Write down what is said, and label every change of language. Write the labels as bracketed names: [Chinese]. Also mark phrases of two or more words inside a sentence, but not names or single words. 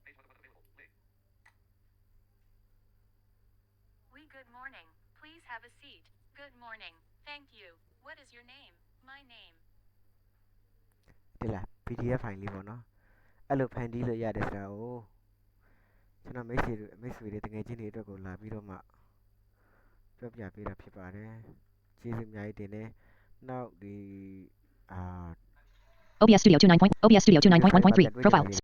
[English] Good morning. Please have a seat. Good morning. Thank you. What is your name? My name. [Burmese] ဒီလား PDF ဖိုင်လေးပေါ့နော်အဲ့လိုဖန်တီးလို့ရတယ်ဆိုတာကိုကျွန်တော်မိတ်ဆွေတွေတကယ်ချင်းတွေအတွက်ကိုလာပြီးတော့မှပြောပြပေးတာဖြစ်ပါတယ်ကျေးဇူးအများကြီးတင်တယ်နောက်ဒီOBS Studio 29.1.3 Profile